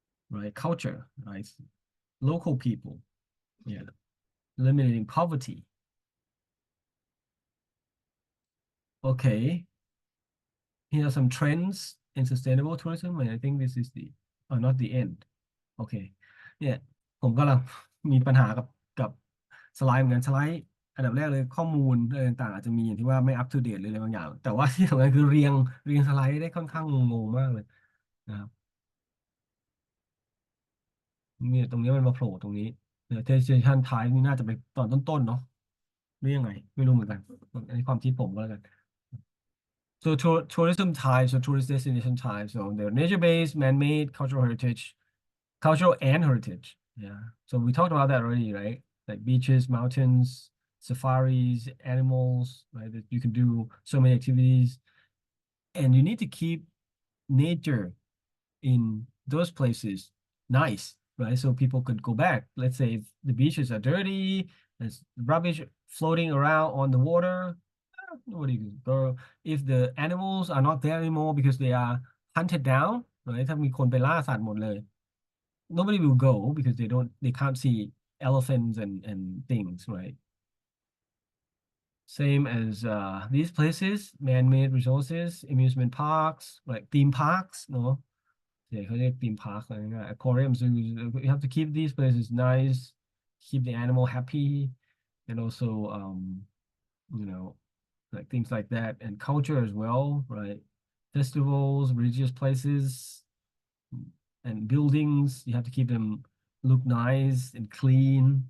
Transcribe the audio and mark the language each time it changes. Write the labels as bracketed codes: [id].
[en] Right, culture, right? Local people, yeah, eliminating poverty. Okay, here are some trends in sustainable tourism, and I think this is the, not the end. [th] โอเคเนี่ยผมกำลังมีปัญหากับสไลด์เหมือนกันสไลด์อันดับแรกเลยข้อมูลอะไรต่างๆอาจจะมีอย่างที่ว่าไม่อัปเดตเลยอะไรบางอย่างแต่ว่าที่สำคัญคือเรียงสไลด์ได้ค่อนข้างงงๆมากเลยนะครับ เนี่ยตรงนี้มันมาโผล่ตรงนี้เนี่ยเทสเ t ชันท้ายนี่น่าจะไปตอนต้นๆเนาะหรือยังไงไม่รู้เหมือนกันอันนี้ความคิดผมก็แล้วกัน [en] So tourism types or tourist destination types, so they're nature-based, man-made, cultural and heritage. Yeah. So we talked about that already, right? Like beaches, mountains, safaris, animals, right? That you can do so many activities. And you need to keep nature in those places nice, right? So people could go back. Let's say if the beaches are dirty, there's rubbish floating around on the water, nobody can go. If the animals are not there anymore because they are hunted down, right? [th] ถ้ามีคนไปล่าสัตว์หมดเลย [en] nobody will go because they can't see elephants and things, right? Same as these places, man-made resources, amusement parks, like theme parks, no? Yeah, [th] เขาเรียก [en] theme park [th] อะไรเงี้ย [en] aquarium zoos. You have to keep these places nice, keep the animal happy, and also you know, like things like that, and culture as well, right? Festivals, religious places, and buildings, you have to keep them look nice and clean.